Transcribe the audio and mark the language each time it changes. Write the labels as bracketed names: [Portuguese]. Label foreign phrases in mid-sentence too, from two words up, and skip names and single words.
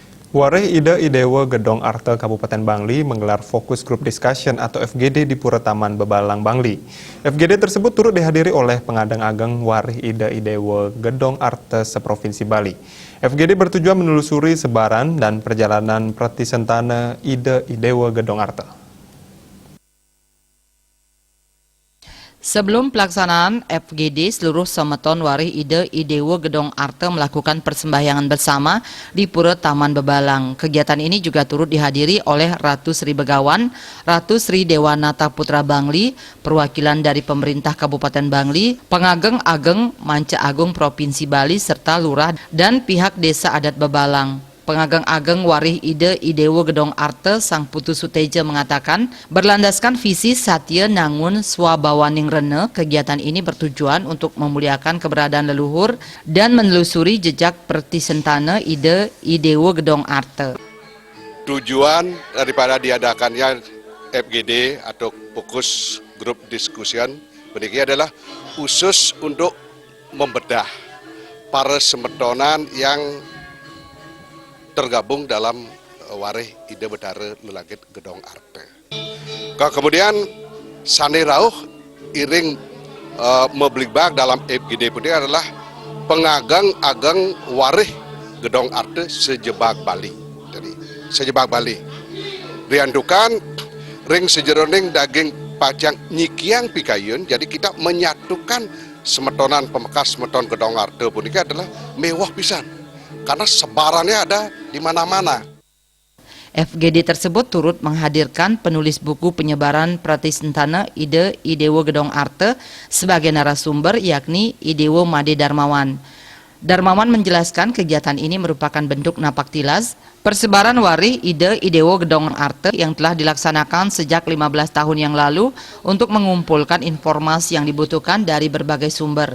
[Indonesian] Wareh Ida Idewa Gedong Arte Kabupaten Bangli menggelar Fokus Group Discussion atau FGD di Pura Taman Bebalang, Bangli. FGD tersebut turut dihadiri oleh pengadang ageng Wareh Ida Idewa Gedong Arte seprovinsi Bali. FGD bertujuan menelusuri sebaran dan perjalanan Pratisentana Ida Idewa Gedong Arte. Sebelum pelaksanaan FGD, seluruh Semeton Wareh Ida Idewa Gedong Arte melakukan persembahyangan bersama di Pura Taman Bebalang. Kegiatan ini juga turut dihadiri oleh Ratu Sri Begawan, Ratu Sri Dewanata Putra Bangli, perwakilan dari pemerintah Kabupaten Bangli, pengageng ageng Manca Agung Provinsi Bali, serta lurah dan pihak desa adat Bebalang. Pengageng ageng Wareh Ida Idewa Gedong Arte Sang Putu Suteja mengatakan, berlandaskan visi Satya Nangun Swabawaning Rene, kegiatan ini bertujuan untuk memuliakan keberadaan leluhur dan menelusuri jejak Pratisentana Ida Idewa Gedong Arte. Tujuan daripada diadakannya FGD atau Fokus Group Discussion ini adalah khusus untuk membedah para semetonan yang tergabung dalam Wareh Ida Bedare Lelagit Gedong Arte. Kemudian [Balinese] Sane Rauh iring mebligbag [Indonesian] dalam FGD ini adalah pengagang ageng Wareh Gedong Arte sejebak Bali. Jadi sejebak Bali. [Balinese] Riandukan ring sejeroning daging pajang nyikiang pikayun. [Indonesian] Jadi kita menyatukan semetonan pemekas semeton Gedong Arte pun ini adalah mewah pisan. Karena sebarannya ada di mana-mana. FGD tersebut turut menghadirkan penulis buku penyebaran Pratisentana Ida Idewa Gedong Arte sebagai narasumber, yakni Idewa Made Darmawan. Darmawan menjelaskan kegiatan ini merupakan bentuk napak tilas persebaran Wareh Ida Idewa Gedong Arte yang telah dilaksanakan sejak 15 tahun yang lalu untuk mengumpulkan informasi yang dibutuhkan dari berbagai sumber.